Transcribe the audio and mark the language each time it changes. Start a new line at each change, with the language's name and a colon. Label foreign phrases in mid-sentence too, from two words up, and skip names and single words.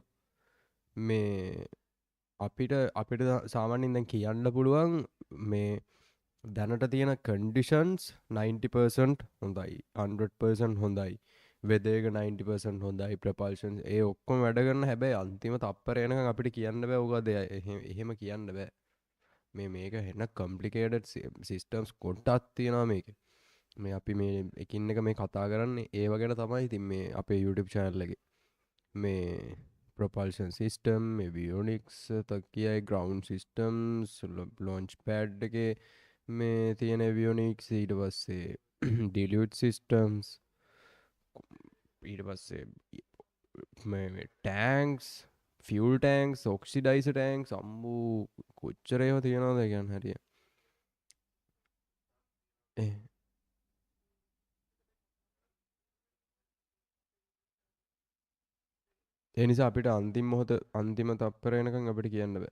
Sinhala: මේ අපිට සාමාන්‍යයෙන් දැන් කියන්න පුළුවන් මේ දැනට තියෙන කන්ඩිෂන්ස් 90% හොඳයි 100% හොඳයි weather එක 90% හොඳයි propulsion ඒ ඔක්කොම වැඩ කරන හැබැයි අන්තිම තප්පරය වෙනකම් අපිට කියන්න බෑ ඕකද එහෙම කියන්න බෑ. මේක හෙන
English: complicated systems
Sinhala: කොටක් තියෙනවා මේකේ. මේ අපි මේ එකින් එක මේ කතා කරන්නේ ඒව ගැන තමයි. ඉතින් මේ අපේ
English: YouTube channel
Sinhala: එකේ මේ
English: propulsion system, avionics, තකියයි ground systems, launch pad
Sinhala: එකේ මේ තියෙන
English: avionics,
Sinhala: ඊට පස්සේ
English: dilute systems,
Sinhala: ඊට පස්සේ මේ
English: tanks, fuel tanks, oxidizer tanks,
Sinhala: අම්බු කොච්චර ඒවා තියෙනවද කියන්නේ හරිය. ඒ නිසා අපිට අන්තිම තප්පර වෙනකන් අපිට කියන්න බෑ.